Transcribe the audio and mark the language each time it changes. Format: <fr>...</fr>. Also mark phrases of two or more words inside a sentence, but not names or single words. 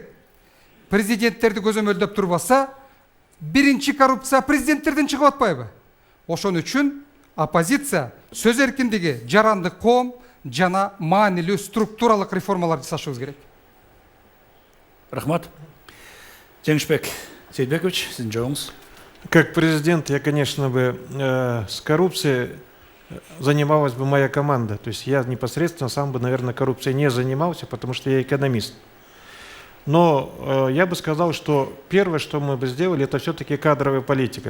<ky>Президенттерди көзөмөлдөп турбаса, биринчи коррупция президенттерден чыгып атпайбы? Ошон үчүн оппозиция сөз эркиндиги, жарандык коом жана маанилүү структуралык реформаларды жасашыбыз керек. Рахмат. Жеңишбек Сейдбекович, сиздин жообуңуз.</ky> <ru>Как президент, я, конечно, бы с коррупцией занималась бы моя команда. То есть я непосредственно сам бы, наверное, коррупцией не занимался, потому что я экономист. Но я бы сказал, что первое, что мы бы сделали, это все-таки кадровая политика.</ru>